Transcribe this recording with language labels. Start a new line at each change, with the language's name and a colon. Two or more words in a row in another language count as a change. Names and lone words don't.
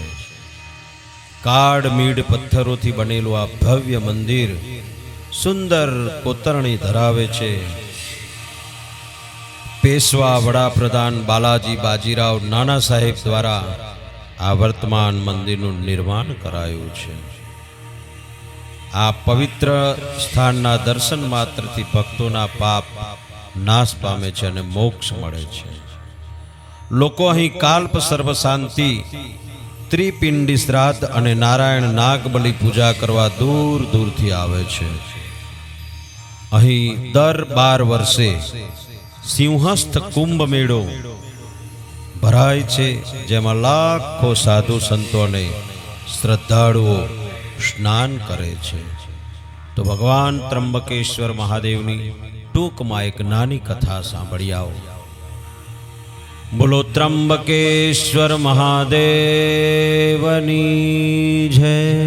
Gujarati: કાળમીડ પથ્થરોથી બનેલું આ ભવ્ય મંદિર સુંદર કોતરણી ધરાવે છે। પેશવા વડાપ્રધાન બાલાજી બાજીરાવ નાના સાહેબ દ્વારા આ વર્તમાન મંદિરનું નિર્માણ કરાયું છે। આ પવિત્ર સ્થાનના દર્શન માત્રથી ભક્તોના પાપ નાશ પામે છે અને મોક્ષ મળે છે। લોકો અહીં કાલ્પ સર્વ શાંતિ, ત્રિપિંડી શ્રાદ્ધ અને નારાયણ નાગબલી પૂજા કરવા દૂર દૂરથી આવે છે। અહીં દર 12 વર્ષે સિંહસ્થ કુંભ મેળો ભરાય છે, જેમાં લાખોં સાધુ સંતો અને શ્રદ્ધાળુઓ સ્નાન કરે છે। તો ભગવાન ત્ર્યંબકેશ્વર મહાદેવની ટૂક મેં એક નાની કથા સાંભળી આઓ। બોલો ત્ર્યંબકેશ્વર મહાદેવની જય।